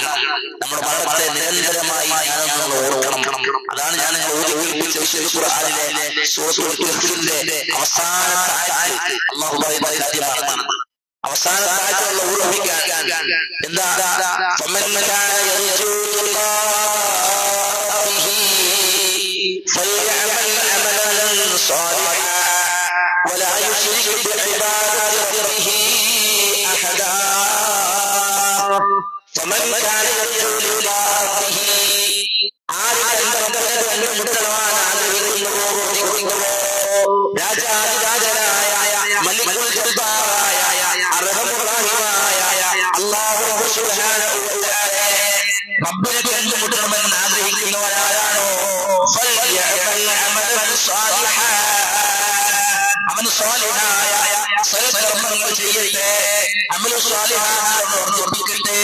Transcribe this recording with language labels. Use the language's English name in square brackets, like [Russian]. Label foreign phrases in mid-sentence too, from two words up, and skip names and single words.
[Malayalam] നമ്മുടെ മരണത്തെ നിരന്തരമായി നമ്മൾ ഓർക്കണം. അതാണ് ഞാൻ ഓർമ്മിപ്പിച്ച വിശുദ്ധ ഖുർആനിലെ സൂറത്തുൽ കഹ്ഫിന്റെ അവസാനത്തെ ആയത്ത് അല്ലാഹു പറയുന്ന കാര്യമാണ്. അവസാനത്തെ ആയത്തുള്ള ഓർമ്മിക്കാൻ എന്താ? [Arabic] فمن كان يرجو فليعمل عملا صالحا ولا يشرك بعبادة ربه أحدا فمن كان يرجو لقاءه [Malayalam] രാജാതിരാജനായ മലിക്കുൽ ജബ്ബാറായ അർഹമുർറഹീമായ [Arabic] الله سبحانه وتعالى [Malayalam] റബ്ബിനെ കണ്ടുമുട്ടണമെന്ന് ആഗ്രഹിക്കുന്നവരാരാണോ അവൻ സ്വാലിഹായ സൽക്കർമ്മങ്ങൾ ചെയ്യട്ടെ, അമലു സ്വാലിഹാർപ്പിക്കട്ടെ.